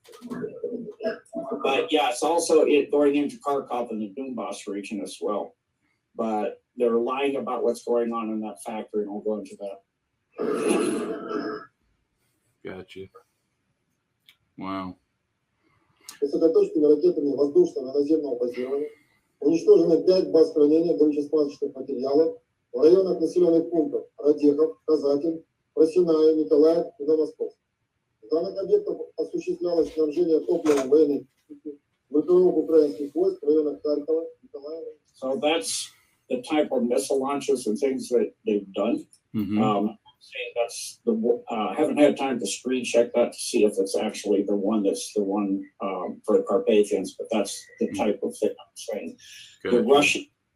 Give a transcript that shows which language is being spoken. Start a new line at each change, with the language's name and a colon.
English: But yeah, it's also going into Kharkov and the Donbass region as well. But they're lying about what's going on in that factory, and I'll go into that. Gotcha. Wow.
Russian: Высокоточными ракетами воздушного наземного базирования уничтожено 5 баз хранения горюче-смазочных материалов в районах населенных пунктов Радехов, Казакин, Просиная, Николаев и Новомосковск. В данных объектах осуществлялось снабжение топливом военных группировок украинских войск в районах Харькова, Николаева.
English: So that's the type of missile launches and things that they've done. Mm-hmm. That's the. I haven't had time to screen check that to see if it's actually the one that's the one for the Carpathians, but that's the type of thing I'm saying. Good. The Russian.